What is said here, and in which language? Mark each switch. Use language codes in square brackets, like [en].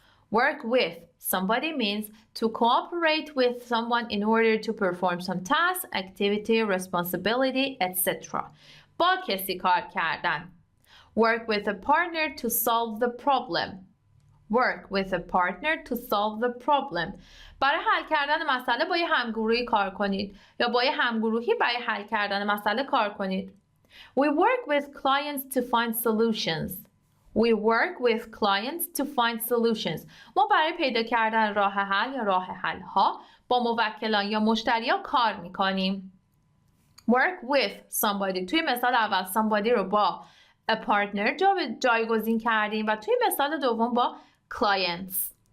[en] Work with somebody means to cooperate with someone in order to perform some task, activity, responsibility, etc. [fa] با کسی کار کردن. [en] Work with a partner to solve the problem. Work with a partner to solve the problem. [fa] برای حل کردن مسئله با یه همگروهی کار کنید یا با یه همگروهی برای حل کردن مسئله کار کنید. [en] We work with clients to find solutions. We work with clients to find solutions. [fa] ما برای پیدا کردن راه حل یا راه حل ها با موکلان یا مشتریان کار میکنیم. [en] Work with somebody. [fa] توی مثال اول somebody رو با a partner جایگزین کردیم و توی مثال دوم با clients.